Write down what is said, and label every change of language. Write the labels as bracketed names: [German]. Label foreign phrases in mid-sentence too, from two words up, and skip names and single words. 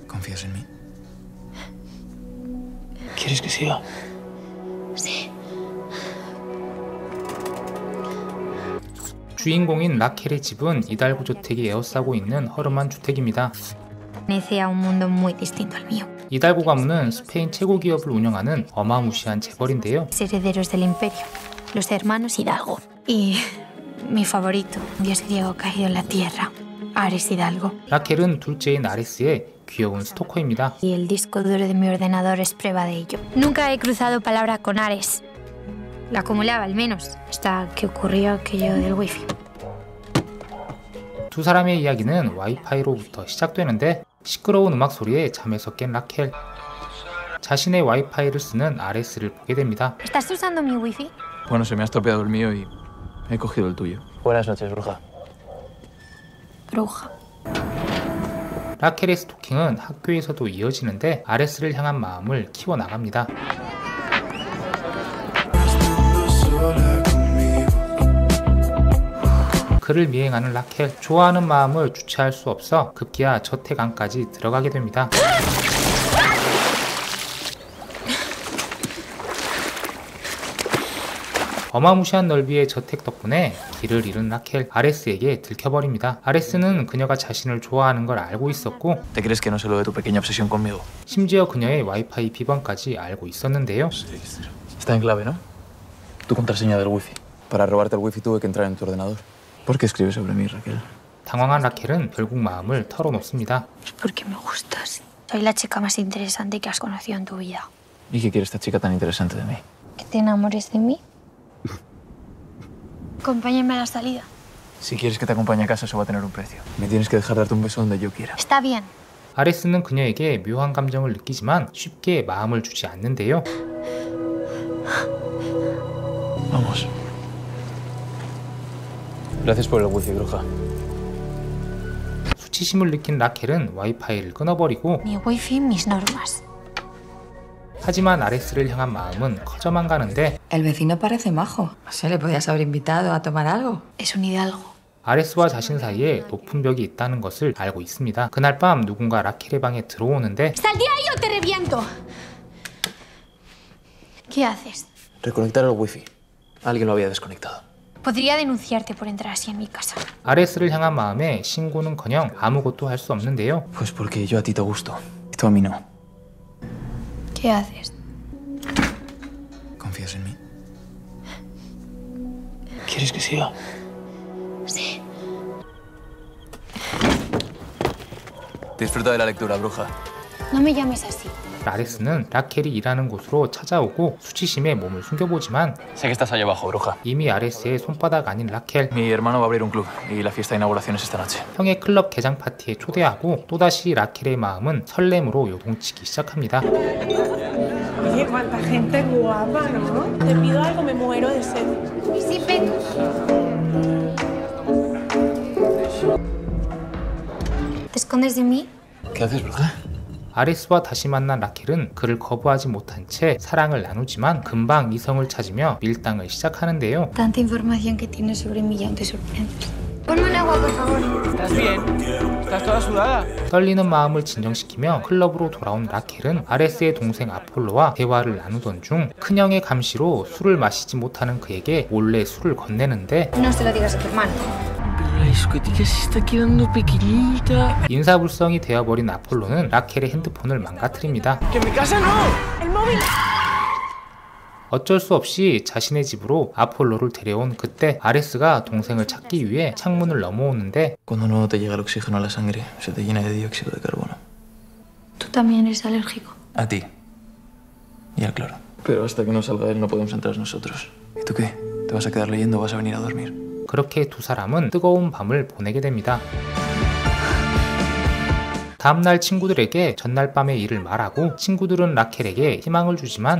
[Spanish] ¿Confías en mí? ¿Quieres que siga? Sí. [Korean] 주인공인 라켈의 집은 이달구 저택이 에워싸고 있는 허름한 주택입니다. [Spanish] Pertenece a un mundo muy distinto al mío. [Korean] 이달구 가문은 스페인 최고 기업을 운영하는 어마무시한 재벌인데요. [Spanish] Herederos del imperio, los hermanos Hidalgo. Y mi favorito, un dios griego caído en la tierra, Ares Hidalgo. [Korean] 라켈은 둘째인 아레스의 귀여운 스토커입니다. [Spanish] Y el disco duro de mi ordenador es prueba de ello. Nunca he cruzado palabra con Ares. La acumulaba al menos, hasta que ocurrió aquello del wifi. [Korean] 두 사람의 이야기는 와이파이로부터 시작되는데 시끄러운 음악 소리에 잠에서 깬 라켈. 자신의 와이파이를 쓰는 아레스를 보게 됩니다. [Spanish] ¿Estás usando mi wifi? Bueno, se me ha estropeado el mío y he cogido el tuyo. Buenas noches, bruja. Bruja. [Korean] 라켈의 스토킹은 학교에서도 이어지는데 아레스를 향한 마음을 키워나갑니다. 그를 미행하는 라켈, 좋아하는 마음을 주체할 수 없어 급기야 저택 안까지 들어가게 됩니다. 어마무시한 넓이의 저택 덕분에 길을 잃은 라켈, 아레스에게 들켜버립니다. 아레스는 그녀가 자신을 좋아하는 걸 알고 있었고 [Spanish] ¿Te crees que no sé lo de tu pequeña obsesión conmigo? [Korean] 심지어 그녀의 와이파이 비번까지 알고 있었는데요. [Spanish] Está en clave, ¿no? Tu contraseña del wifi. Para robarte el wifi tuve que entrar en tu ordenador. ¿Por qué escribes sobre mí, Raquel? [Korean] 당황한 라켈은 결국 마음을 털어놓습니다. [Spanish] Porque me gustas. Soy la chica más interesante que has conocido en tu vida. ¿Y qué quiere esta chica tan interesante de mí? ¿Que te enamores de mí? Acompáñame a la salida. Si quieres que te acompañe a casa, eso va a tener un precio. Me tienes que dejar darte un beso donde yo quiera. Está bien. [Korean] 아레스는 그녀에게 묘한 감정을 느끼지만 쉽게 마음을 주지 않는데요. [Spanish] Vamos. Gracias por el wifi, bruja. [Korean] 수치심을 느낀 라켈은 와이파이를 끊어버리고 [Spanish] Mi wifi, mis normas. [Korean] 하지만 아레스를 향한 마음은 커져만 가는데 [Spanish] El vecino parece majo. No sé, ¿le podías haber invitado a tomar algo? Es un hidalgo. [Korean] 아레스와 자신 사이에 높은 벽이 있다는 것을 알고 있습니다. 그날 밤 누군가 라켈의 방에 들어오는데 [Spanish] ¡Sal de ahí o te reviento! ¿Qué haces? Reconectar el wifi. Alguien lo había desconectado. Podría denunciarte por entrar así en mi casa. [Korean] 아레스를 향한 마음에 신고는커녕 아무것도 할 수 없는데요. [Spanish] Pues porque yo a ti te gusto. Y tú a mí no. ¿Qué haces? ¿Confías en mí? ¿Quieres que siga? Sí. Disfruta de la lectura, bruja. No me llames así. [Korean] 아레스는 라켈이 일하는 곳으로 찾아오고 수치심에 몸을 숨겨보지만 [Spanish] Sé que estás allá abajo, bruja. [Korean] 이미 아레스의 손바닥 아닌 라켈, [Spanish] Mi hermano va a abrir un club y la fiesta de inauguración es esta noche. [Korean] 형의 클럽 개장 파티에 초대하고 또다시 라켈의 마음은 설렘으로 요동치기 시작합니다. [Spanish] Oye, cuánta gente guapa, ¿no? Te pido algo, me muero de sed. Sí, ven. ¿Te escondes de mí? ¿Qué haces, bruja? [Korean] 아레스와 다시 만난 라켈은 그를 거부하지 못한 채 사랑을 나누지만 금방 이성을 찾으며 밀당을 시작하는데요. [Spanish] Tanta información que tienes sobre mí y aún te sorprendes. Ponme un agua, por favor. ¿Estás bien? ¿Estás toda sudada? [Korean] 떨리는 마음을 진정시키며 클럽으로 돌아온 라켈은 아레스의 동생 아폴로와 대화를 나누던 중 큰형의 감시로 술을 마시지 못하는 그에게 몰래 술을 건네는데 [Spanish] No se lo digas a tu hermano. La discoteca se está quedando pequeñita. [Korean] 인사불성이 되어버린 아폴로는 라켈의 핸드폰을 망가뜨립니다. [Spanish] ¡Que en mi casa no! ¡El móvil! [Korean] 어쩔 수 없이 자신의 집으로 아폴로를 데려온 그때 아레스가 동생을 찾기 위해 창문을 넘어오는데 [Spanish] Cuando no te llega el oxígeno a la sangre, se te llena de dióxido de carbono. ¿Tú también eres alérgico? A ti. Y al cloro. Pero hasta que no salga él no podemos entrar nosotros. ¿Y tú qué? ¿Te vas a quedar leyendo o vas a venir a dormir? [Korean] 그렇게 두 사람은 뜨거운 밤을 보내게 됩니다. 다음날 친구들에게 전날 밤의 일을 말하고 친구들은 라켈에게 희망을 주지만